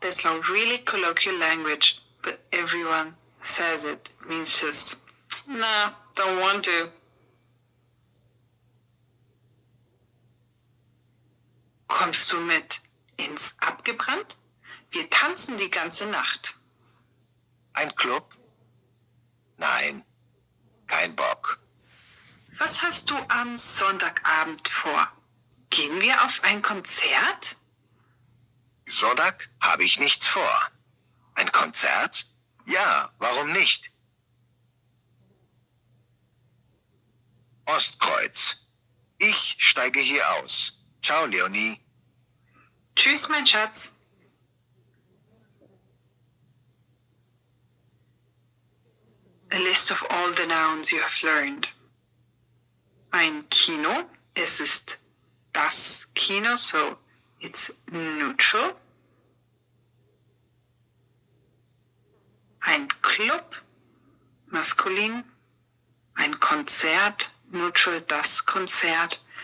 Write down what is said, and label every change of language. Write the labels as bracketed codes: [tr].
[en] That's not really colloquial language, but everyone says it. It means just, nah, don't want to. [de] Kommst du mit ins Abgebrannt? Wir tanzen die ganze Nacht. Ein Club? Nein, kein Bock. Was hast du am Sonntagabend vor? Gehen wir auf ein Konzert? Sonntag habe ich nichts vor. Ein Konzert? Ja, warum nicht? Ostkreuz. Ich steige hier aus. Ciao, Leonie. Tschüss, mein Schatz. [en] A list of all the nouns you have learned. [de] Ein Kino, es ist das Kino, [en] so it's neutral. [de] Ein Club, maskulin. Ein Konzert, neutral, das Konzert.